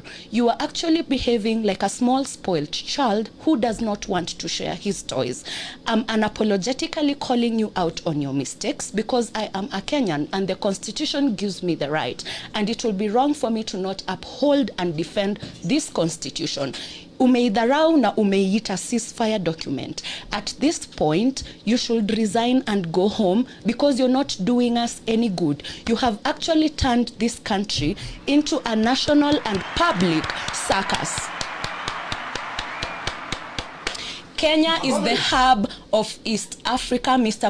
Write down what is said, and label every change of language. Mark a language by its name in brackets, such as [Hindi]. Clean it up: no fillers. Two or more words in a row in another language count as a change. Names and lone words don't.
[English] You are actually behaving like a small spoiled child who does not want to share his toys. I'm unapologetically calling you out on your mistakes because I am a Kenyan and the Constitution gives me the right, and it will be wrong for me to not uphold and defend this Constitution. [Swahili] Umeidharau na umeiita [English] ceasefire document. At this point, you should resign and go home because you're not doing us any good. You have actually turned this country into a national and public circus. Kenya is the hub of East Africa, Mr.